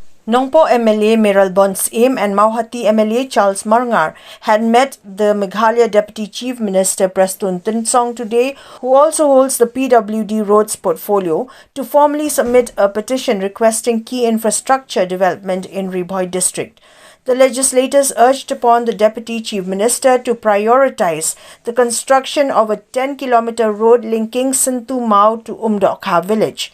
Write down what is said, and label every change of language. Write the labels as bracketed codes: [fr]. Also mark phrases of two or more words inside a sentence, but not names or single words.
[en] Nongpoh MLA Mayralborn Syiem and Mawhati MLA Charles Marngar had met the Meghalaya Deputy Chief Minister Prestone Tynsong today, who also holds the PWD roads portfolio, to formally submit a petition requesting key infrastructure development in Ri Bhoi district. The legislators urged upon the Deputy Chief Minister to prioritize the construction of a 10-kilometer road linking Sintu Mau to Umdokha village.